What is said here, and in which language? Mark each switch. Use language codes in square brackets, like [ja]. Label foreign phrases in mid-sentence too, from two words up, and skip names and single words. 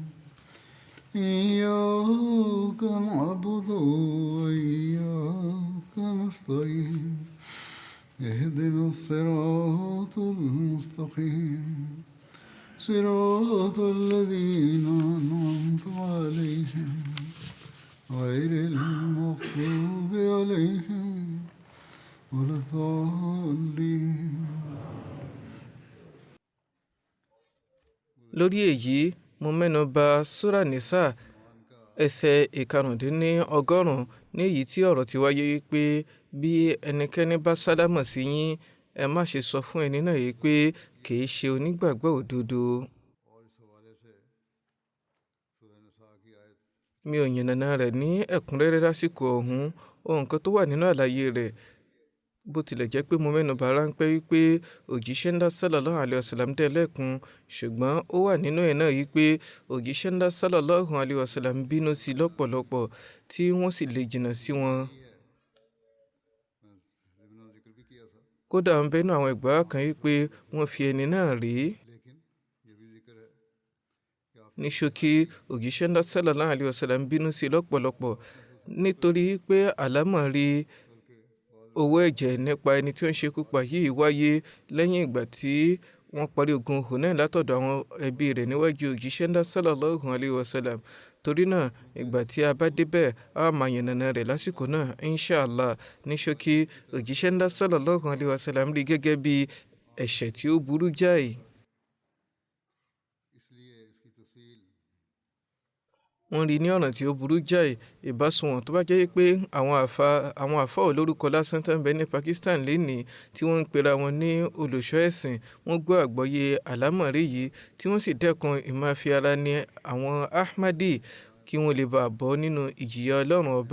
[ar] إياك نعبد وإياك نستعين اهدنا الصراط المستقيم صراط الذين أنعمت عليهم غير المغضوب عليهم ولا الضالين. [yo] lórí èyí mo mẹ́nu bà súrà nísà ẹsẹ̀ ìkarùndínlọ́gọ́rùn-ún ní èyí tí ọ̀rọ̀ ti wáyé wípé bí ẹnikẹ́ni bá sálámọ̀ sí yín ẹ má ṣe sọ fún ẹni náà yìí pé kìí ṣe onígbàgbọ́ òdodo. mi ò yànnàná rẹ̀ ní ẹ̀kúnrẹ́rẹ́ lásìkò ọ̀hún ohun kan tó wà nínú àlàyé rẹ̀ bó tilẹ̀ jẹ́ pé mo mẹ́nu bà ráńpẹ́ wípé òjíṣẹ́ ńlá [ar] صلى الله عليه وسلم [yo] dẹ́ lẹ́kun ṣùgbọ́n ó wà nínú ẹ̀ náà wípé òjíṣẹ́ ńlá [ar] صلى الله عليه وسلم [yo] bínú sí lọ́pọ̀lọpọ̀ tí wọ́n sì lè jìnnà sí wọn. kódà ń bẹ́nu àwọn ẹgbàá kan wípé wọ́n fi ẹni náà rí. ní ṣókí òjíṣẹ́ ńlá [ar] صلى الله عليه وسلم [yo] bínú sí lọ́pọ̀lọpọ̀ nítorí pé àlámọ̀rí owó ẹ̀jẹ̀ nípa ẹni tí ó ń ṣekú pa yìí wáyé lẹ́yìn ìgbà tí wọ́n parí ogun Hunain látọ̀dọ̀ àwọn ẹbí rẹ̀ níwájú òjíṣẹ́ ńlá [ar] صلى الله عليه وسلم. [yo] torí náà ìgbà tí a bá débẹ̀ a máa yànnàná rẹ̀ lásìkò náà inshallah. ní ṣókí òjíṣẹ́ ńlá [ar] صلى الله عليه وسلم [yo] rí gẹ́gẹ́ bí ẹ̀ṣẹ̀ tí ó burú jáì. wọ́n rí ní ọ̀nà tí ó burú jáì ìbásùnwọ̀n tó bá jẹ́ pé àwọn àfá olórúkọ lásán tó ń bẹ ní Pakistan lénìí tí wọ́n ń pera wọn ní olùṣọ́ ẹ̀sìn wọ́n gbọ́ àgbọ́yé àlámọ̀rí yìí tí wọ́n sì dẹ́kun ìmáfi ara ní àwọn Ahmadi kí wọ́n lè bá bọ́ nínú ìjìyà Ọlọ́run ọba.